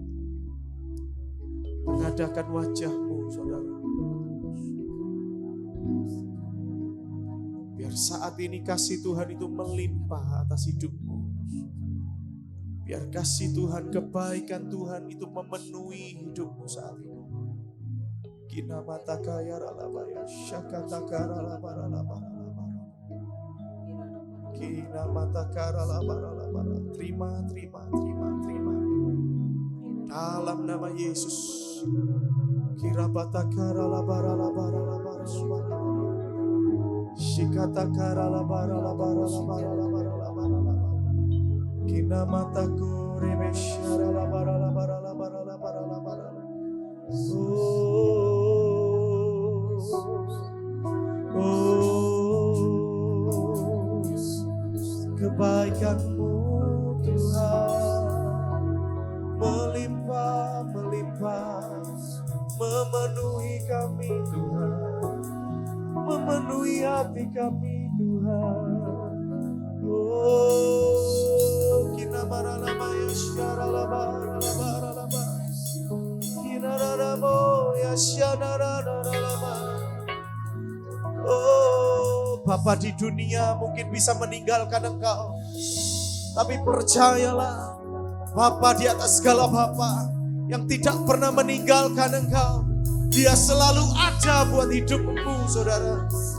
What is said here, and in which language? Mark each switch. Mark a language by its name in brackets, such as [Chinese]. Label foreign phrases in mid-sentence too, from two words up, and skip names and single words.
[Indonesian] Mengadakan wajahmu, saudara. Biar saat ini kasih Tuhan itu melimpah atas hidupmu. Biar kasih Tuhan, kebaikan Tuhan itu memenuhi hidupmu saat ini. Kina mata kaya ralabaya, syakata kara labara labara labara. Kina mata kara labara labara. Terima. Dalam nama Yesus, Kirabata karala barala barala barala barala. Shikata karala barala barala barala barala barala. Kinamata kurebe sharala barala barala barala barala barala. Kebaikan-Mu Tuhan melimpah, melimpah, memenuhi kami Tuhan, memenuhi hati kami Tuhan. Kinamaralama yasharalaba ralaba, kinararamo yashanararalaba. Bapa di dunia mungkin bisa meninggalkan Engkau, tapi percayalah, Bapa di atas segala Bapa yang tidak pernah meninggalkan Engkau. Dia selalu ada buat hidupmu, saudara.